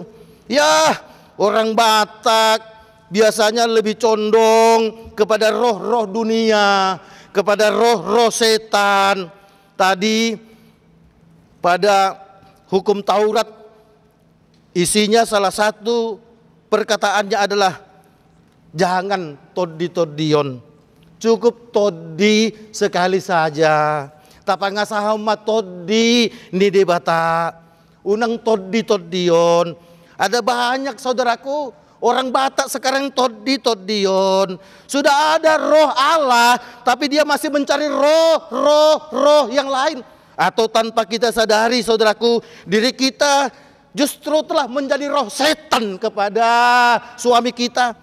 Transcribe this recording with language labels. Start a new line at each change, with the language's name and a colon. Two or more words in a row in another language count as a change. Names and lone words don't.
Indonesian: Ya, orang Batak biasanya lebih condong kepada roh-roh dunia, kepada roh-roh setan. Tadi pada hukum Taurat isinya salah satu perkataannya adalah jangan todi-todion. Cukup todi sekali saja.
Batak Toba: Tapangasaha todi ni debata. Unang todi-todion.
Indonesian: Ada banyak saudaraku, orang Batak sekarang todi-todion. Sudah ada roh Allah, tapi dia masih mencari roh yang lain. Atau tanpa kita sadari saudaraku, diri kita justru telah menjadi roh setan kepada suami kita.